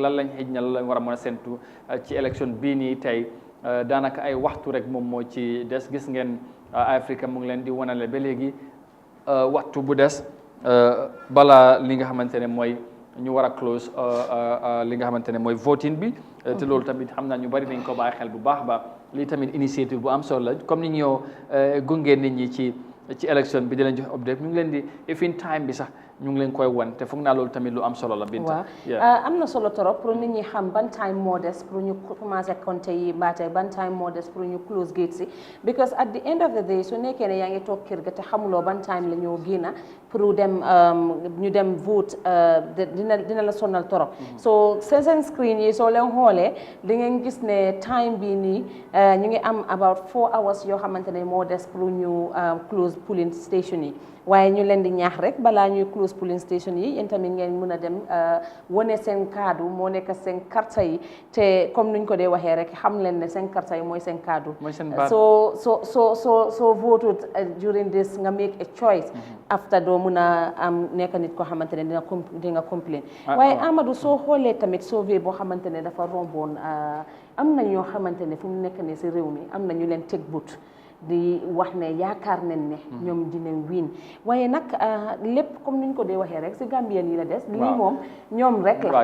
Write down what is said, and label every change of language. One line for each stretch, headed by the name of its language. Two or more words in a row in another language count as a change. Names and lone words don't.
Wolof: lan lañ xëj na lan lañ war a mën a séntu ci élection bii nii tey daanaka ay waxtu rek moom moo ci des gis ngeen Afrique mu ngi leen di wanale ba léegi waxtu bu des bala li nga xamante ne mooy ñu war a close li nga xamante ne mooy voting bi te loolu tamit xam naa ñu bari nañ ko bàyyi xel bu baax ba lii tamit initiative bu am solo la comme ni ñoo gunge nit ñi ci élection bi di leen jox update ñu ngi leen di ifin time bi sax ñu ngi leen koy wan te foog naa loolu tamit lu am solo la Binta am na solo torop pour nit ñi xam ban time moo des pour ñu
French: commencé compter
Wolof: yi mbaate ban time moo des pour ñu
English: close gate
Wolof: si
English: because at the end of the day
Wolof: su nekkee ne yaa ngi toog kër ga te xamuloo ban time la ñoo génna pour dem ñu dem vote dina la sonal torop so seen screen yi soo leen xoolee di ngeen gis ne time bi nii ñu ngi am
English: about 4 hours
Wolof: yoo xamante ne moo des pour ñu
English: close polling station
Wolof: yi waaye ñu leen di ñaax rek balaa ñuy
English: close polling station
Wolof: yi yéen tamit ngeen mën a dem wane seen kaddu moo nekk seen karta yi te comme nuñ ko dee waxee rek xam leen ne seen karta yi mooy seen kaddu
English: so voted during this
Wolof: nga
English: make a choice after
Wolof: doo mën a am nekk nit koo xamante ne di nga complain waaye Amadou soo xoolee tamit sauvé boo xamante ne dafa romboon am na ñoo xamante ne fu mu nekk ne si réew mi am na ñu leen teg but di wax ne yaakaar nañ ne ñoom dinañ win waaye nag lépp comme niñ ko dee waxee rek si Gambien yi la des lii moom ñoom rek la